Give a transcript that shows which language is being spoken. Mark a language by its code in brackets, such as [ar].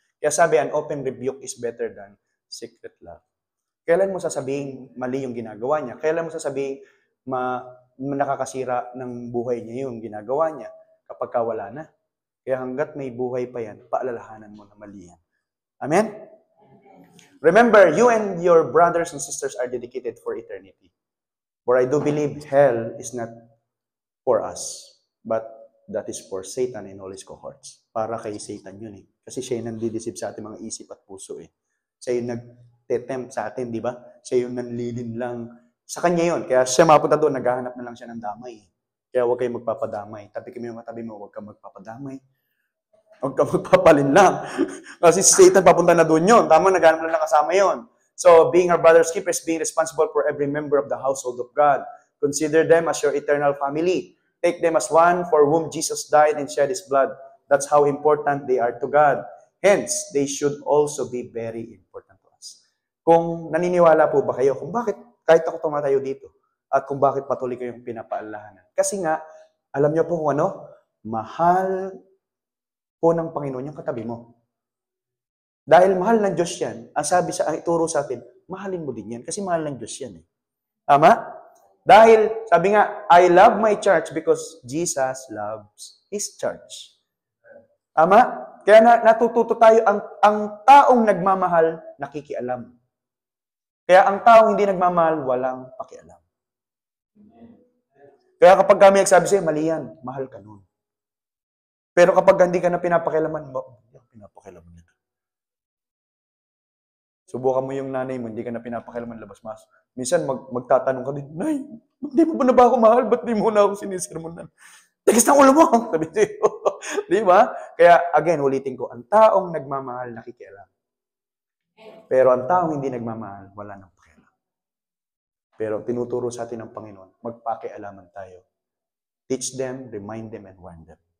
[tl] Kaya sabi, [en] an open rebuke is better than secret love. [tl] Kailan mo sasabihin mali yung ginagawa niya? Kailan mo sasabihin nakakasira ng buhay niya yung ginagawa niya kapag wala na? Kaya hanggat may buhay pa yan, paalalahanan mo na mali yan. Amen? [en] Remember, you and your brothers and sisters are dedicated for eternity. For I do believe hell is not for us, but that is for Satan and all his cohorts. [tl] Para kay Satan yun eh. Kasi siya yung nandidisip sa ating mga isip at puso eh. Siya yung nag-tempt sa atin, di ba? Siya yung nanlilin lang Sa kanya yun. Kaya siya mapunta doon, naghahanap na lang siya ng damay. Kaya huwag kayong magpapadamay. Tabi kami yung katabi mo, huwag kang magpapadamay. Huwag kang magpapalinlang. Kasi si Satan papunta na doon yun. Tama, naghahanap lang na kasama yun. [en] So, being our brother's keepers, being responsible for every member of the household of God. Consider them as your eternal family. Take them as one for whom Jesus died and shed His blood. That's how important they are to God. Hence, they should also be very important to us. [tl] Kung naniniwala po ba kayo kung bakit kahit ako tumatayo dito at kung bakit patuloy kayong pinapaalahanan. Kasi nga, alam niyo po kung ano? Mahal po ng Panginoon yung katabi mo. Dahil mahal ng Diyos yan, ang ituro sa atin, mahalin mo din yan kasi mahal ng Diyos yan. Tama? Dahil, sabi nga, [en] I love my church because Jesus loves His church. [tl] Tama? Kaya natututo tayo, ang taong nagmamahal, nakikialam. Kaya ang taong hindi nagmamahal, walang pakialam. Kaya kapag kami nagsabi sa'yo, mali yan, mahal ka nun. Pero kapag hindi ka na pinapakialaman, pinapakialaman nito. Subukan mo yung nanay mo, hindi ka na pinapakialaman, labas-mas. Minsan magtatanong ka din, Nay, hindi mo ba na ba ako mahal? Ba't di mo na ako sinisermonan? Tigas ng ulo mo! Sabi sa'yo. Di ba? Kaya, again, ulitin ko, ang taong nagmamahal, nakikialam. Pero ang taong hindi nagmamahal, wala nang pakialam. Pero tinuturo sa atin ng Panginoon, magpakialaman tayo. [en] Teach them, remind them, and warn them.